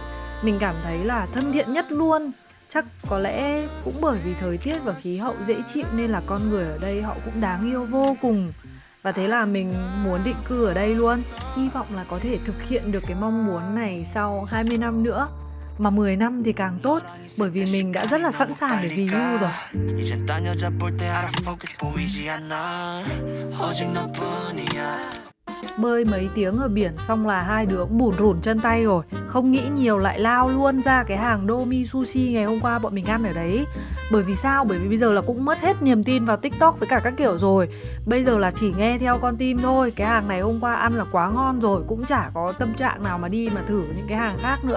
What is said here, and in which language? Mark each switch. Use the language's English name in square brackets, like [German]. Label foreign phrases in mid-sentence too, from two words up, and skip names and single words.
[Vietnamese] Mình cảm thấy là thân thiện nhất luôn. Chắc có lẽ cũng bởi vì thời tiết và khí hậu dễ chịu nên là con người ở đây họ cũng đáng yêu vô cùng. Và thế là mình muốn định cư ở đây luôn. Hy vọng là có thể thực hiện được cái mong muốn này sau 20 năm nữa. Mà 10 năm thì càng tốt, bởi vì mình đã rất là sẵn sàng để vì hưu rồi. [Korean] 이제 딴 여자 볼 때 알아 focus 보이지 않아 오직 너뿐이야 [Vietnamese] Bơi mấy tiếng ở biển xong là hai đứa cũng bủn rủn chân tay rồi. Không nghĩ nhiều lại lao luôn ra cái hàng Domi Sushi ngày hôm qua bọn mình ăn ở đấy. Bởi vì sao? Bởi vì bây giờ là cũng mất hết niềm tin vào TikTok với cả các kiểu rồi. Bây giờ là chỉ nghe theo con tim thôi. Cái hàng này hôm qua ăn là quá ngon rồi, cũng chả có tâm trạng nào mà đi mà thử những cái hàng khác nữa.